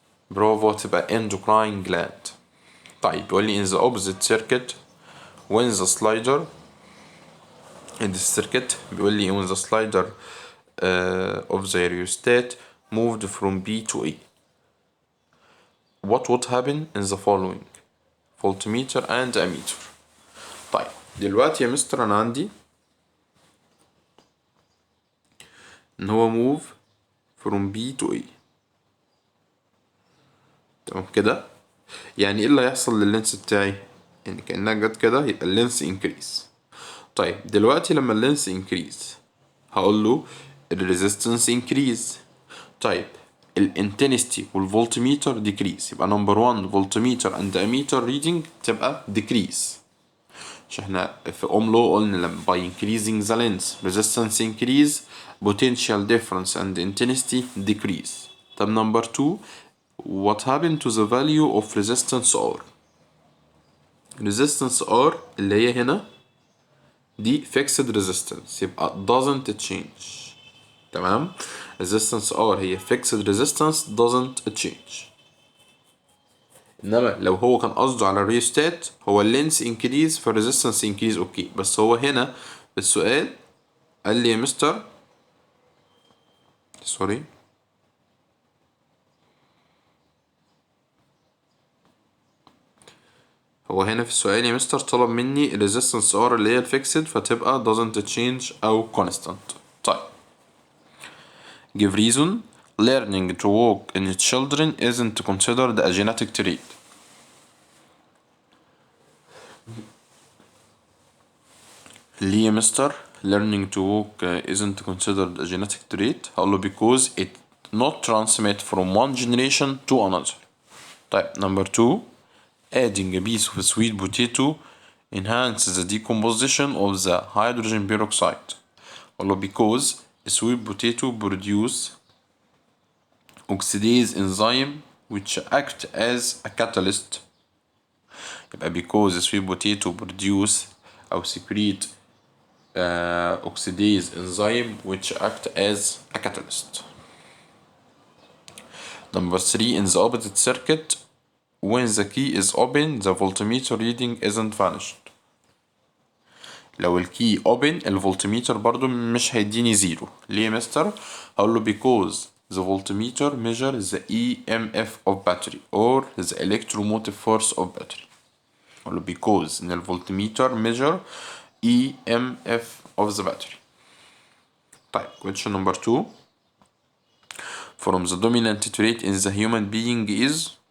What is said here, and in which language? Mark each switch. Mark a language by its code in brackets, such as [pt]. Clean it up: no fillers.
[ar] برافو تبقى [en] endocrine gland. [ar] طيب يقول لي [en] in the opposite circuit when the slider in the circuit [ar] بيقول لي [en] when the slider of the rheostat moved from B to A what would happen in the following voltmeter and ammeter. [ar] طيب دلوقتي يا مستر انا عندي ان هو [en] move from B to A. [ar] تمام كده، يعني ايه اللي هيحصل لللينس بتاعي؟ يعني كأنها جت كده يبقى اللينس increase. طيب دلوقتي لما اللينس increase هقول له الريزيستنس increase. [en] طيب الانتنستي والفولتميتر decrease، يبقى number 1 voltmeter and ammeter reading تبقى decrease. [ar] عشان احنا في اوم لو قلنا لما [en] by increasing the length resistance increase potential difference and intensity decrease. طب number 2 what happened to the value of resistance R. resistance R [ar] اللي هي هنا دي [en] fixed resistance يبقى doesn't change. [ar] تمام. [en] resistance R هي fixed resistance doesn't change. [ar] انما لو هو كان قصده على الريوستات هو اللينس increase فالريزيستنس increase اوكي، بس هو هنا في السؤال قال لي يا مستر سوري هو هنا في السؤال يا مستر طلب مني [en] resistance R [ar] اللي هي الفيكسد فتبقى [en] doesn't change [ar] أو constant. [en] طيب give reason learning to walk in children isn't considered a genetic trait. [ar] ليه يا مستر [en] learning to walk isn't considered a genetic trait؟ هقوله because it not transmit from one generation to another. طيب number 2 adding a piece of sweet potato enhances the decomposition of the hydrogen peroxide. Well, because sweet potato produce oxidase enzyme which act as a catalyst. يبقى because sweet potato produce أو secrete oxidase enzyme which act as a catalyst. Number 3 in the opposite circuit when the key is open the voltmeter reading isn't vanished. [ar] لو الكي open الفولتميتر برضو مش هيديني زيرو. ليه يا مستر؟ هقوله [en] because the voltmeter measures the EMF of battery or the electromotive force of battery. هقوله because إن الفولتميتر measure EMF of the battery. طيب question number 2 from the dominant trait in the human being is